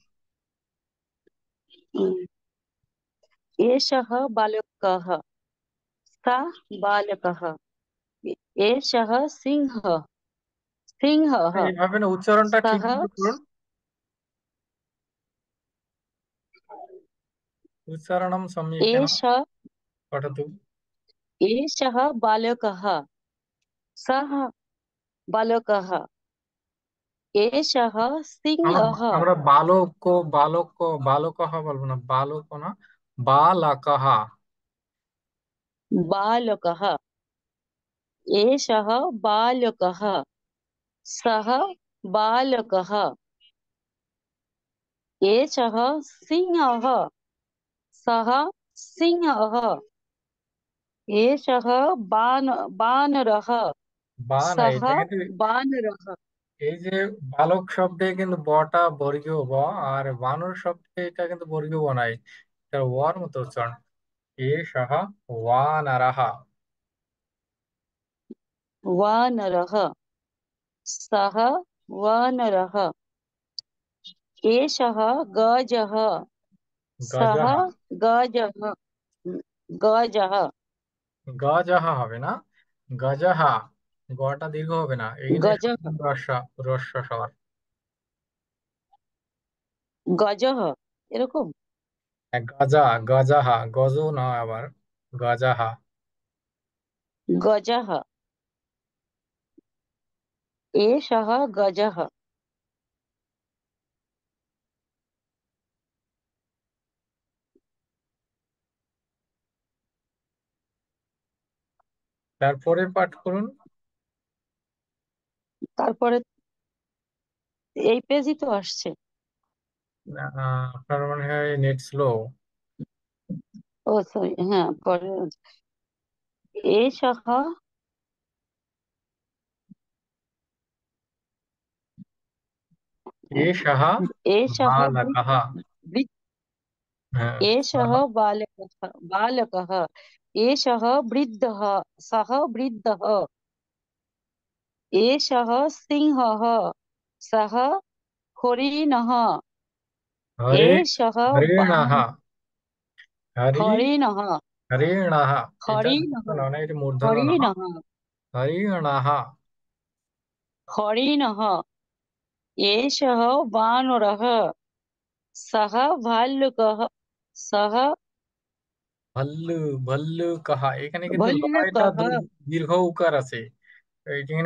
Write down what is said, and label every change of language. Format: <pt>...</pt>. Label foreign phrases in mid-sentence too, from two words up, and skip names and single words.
<sa>উম, এষः বালকः, সः বালকः, এষः সিংহः, সিংহः,</sa> <bn>এইভাবে না, উচ্চারণটা ঠিক</bn> <sa>সः</sa> <bn>মতো করুন।</bn> <sa>উচ্চারণম সম্যকেন एष पठतु। एषः बालकः, सः बालकः, एषः</sa> <bn>আমরা</bn> <sa>सिंहः,</sa> <bn>আমরা বালক বালক বালকহ বলবো না, বালক না, বালকহ।</bn> <sa>बालकः, एषः बालकः, सः बालकः, एषः सिंहः, सः सिंहः, एषः बानरः,</sa> <bn>না,</bn> <sa>सः</sa> <bn>এটা কিন্তু</bn> <sa>बानरः,</sa> <bn>এই যে বালক শব্দে কিন্তু বটা বর্গীয় ব, আর বানর শব্দে এটা কিন্তু বর্গীয় ব নাই, এটা ওয়ার মতো উচ্চারণ।</bn> <sa>এষः ওয়ানরः। वानरः, सः वानरः, एषः गजः, सः গজः, गजः, गजः,</sa> <bn>গজः হবে না, গজः। গটা দীর্ঘ হবে না, এখানে</bn> <sa>गजः,</sa> <bn>রস্য, রস্য স্বর। गजः এরকম। গজা, গজः, গজ না আবার, গজः।</bn> <sa>गजः, एषः गजः,</sa> <bn>তারপরে পাঠ করুন। তারপরে এই পেজই তো আসছে। আপনার মনে হয় নেট স্লো। ও সরি, হ্যাঁ পরে एषः</bn> <sa>एषः एषः बालकः। হ্যাঁ, एषः बालकः, बालकः, एषः वृद्धः, सः वृद्धः, एषः सिंहः, सः हरिणः, हरे, एषः हरिणः, हरि, हरिणः, हरिणः। এটা हरिणः,</sa> <bn>মূর্ধন্য না, এটা মূর্ধন্য না।</bn> <sa>हरिणः, हरिणः। हरिणः एषः वानरः सः भाल्लुकः सः</sa> <bn>ভাল্লু ভাল্লু কাহা, এখানে কিন্তু লয়টা</bn> <sa>भल्लुकः</sa> <bn>দীর্ঘ উকার আছে। এখানে</bn>